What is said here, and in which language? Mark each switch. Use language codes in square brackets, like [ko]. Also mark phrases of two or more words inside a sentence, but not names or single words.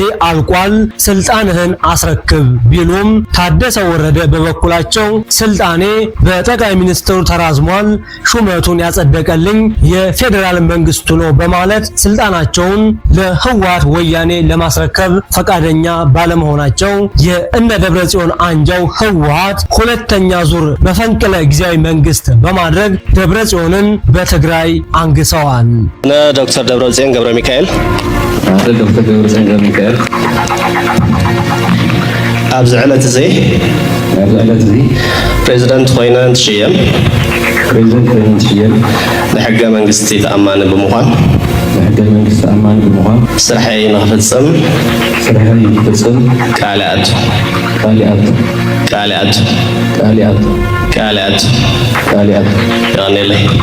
[am] አልቋል፣ ስልጣንህን አስረክብ ቢሉም ታደሰ ወረደ በበኩላቸው ስልጣኔ በጠቅላይ ሚኒስትሩ ተራዝሟል፣ ሹመቱን ያጸደቀልኝ የፌዴራል መንግስቱ ነው በማለት ስልጣናቸውን ለህወሓት ወያኔ ለማስረከብ ፈቃደኛ ባለመሆናቸው የእነ ደብረጽዮን አንጃው ህወሓት ሁለተኛ ዙር መፈንቅለ ጊዜያዊ መንግስት በማድረግ ደብረጽዮንን በትግራይ አንግሰዋል። ዶክተር ደብረጽዮን ገብረ ሚካኤል ዶክተር ደብረጽዮን ገብረ ሚካኤል [ti] ኣብዚ ዕለት እዚ ፕሬዝዳንት ኮይነን ትሽየም ንሕገ መንግስቲ ተኣማኒ ብምዃን ስራሐይ ንኽፍፅም ቃልኣቱ ይቀኒለይ